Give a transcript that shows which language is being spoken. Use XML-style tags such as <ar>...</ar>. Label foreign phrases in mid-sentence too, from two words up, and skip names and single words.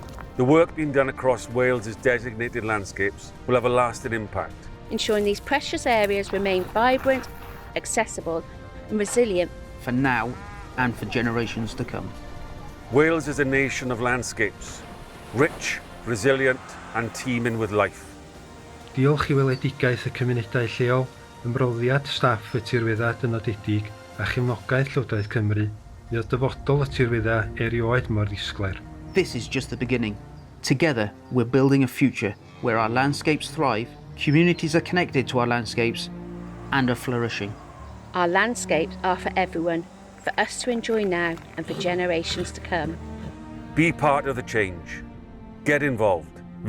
<en>The work being done across Wales's designated landscapes will have a lasting impact. Ensuring these precious areas remain vibrant, accessible and resilient For now and for generations to come. Wales is a nation of landscapes, rich, resilient and teeming with life.</en> <cy>Diolch i weledigaeth y cymunedau lleol, ymroddiad staff y tirweddau dynodedig a chefnogaeth Llywodraeth Cymru, mi oedd dyfodol y tirweddau erioed mor ddisglair.</cy> <en>This is just the beginning. Together, we're building a future where our landscapes thrive, communities are connected to our landscapes and are flourishing. Our landscapes are for everyone, for us to enjoy now and for generations to come. Be part of the change. Get involved.</en>